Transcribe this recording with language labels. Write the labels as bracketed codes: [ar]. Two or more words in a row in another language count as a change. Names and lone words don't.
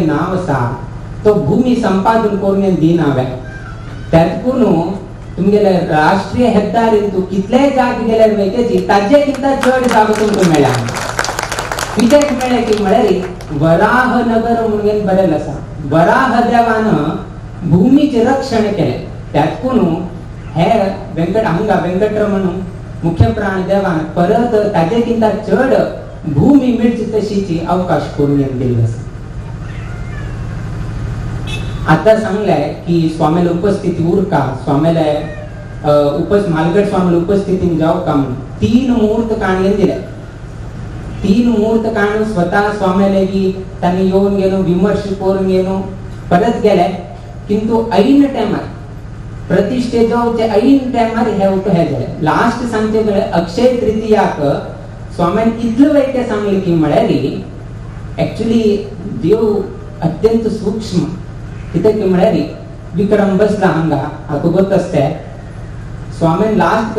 [kok] नाव आसा तो भूमी संपादन करून दिनावे त्यातून तुमगेले राष्ट्रीय हेद्दारीन तू कितलेय जाग गेल्यार वयतेची ताजे किंता चड जागो तुमकां मेळ्ळा कित्याक मेळ्ळें की म्हळ्यार वराह नगर म्हणून बरयलें आसा वराह देवान भूमीचे रक्षण केले त्यातून हे वेंकटरमण मुख्य प्राण देवान परत ताजे किंता चड भूमी मिळची तशीची अवकाश करून दिल्लो आसा आता सांगले की स्वामीला उपस्थिती उरका स्वामीला म्हालगड स्वामीला उपस्थिती जावका म्हणून 3 मुहूर्त काणयेन दिले 3 मुहूर्त काणून स्वतः स्वामीला की त्यांनी येऊन गेलो विमर्श करून गेलो परत गेले किंतु ऐन टायमार प्रतिष्ठे जावचे ऐन टायमार हे उठो हे जाले लास्ट सांगचे गेले अक्षय तृतीयाक स्वामीन इतलं वेळ सांगले की म्हळ्यार ऍक्च्युली देव अत्यंत सूक्ष्म कित्याक की म्हळ्यार विक्रम बसला हांगा हाका गोत आसता स्वामीन लास्ट